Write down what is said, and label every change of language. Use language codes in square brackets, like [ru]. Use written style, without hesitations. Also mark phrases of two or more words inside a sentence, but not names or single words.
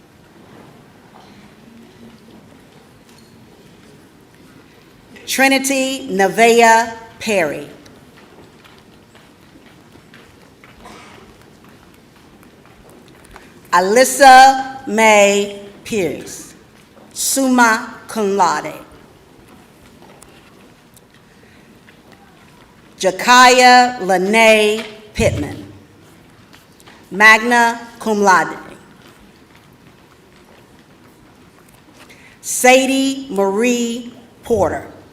[en] Trinity Nevaeh Perry. Alyssa Mae Pierce, [la] summa cum laude. [en] Jakaya Lene Pittman, [la] magna cum laude. [en] Sadie Marie Porter.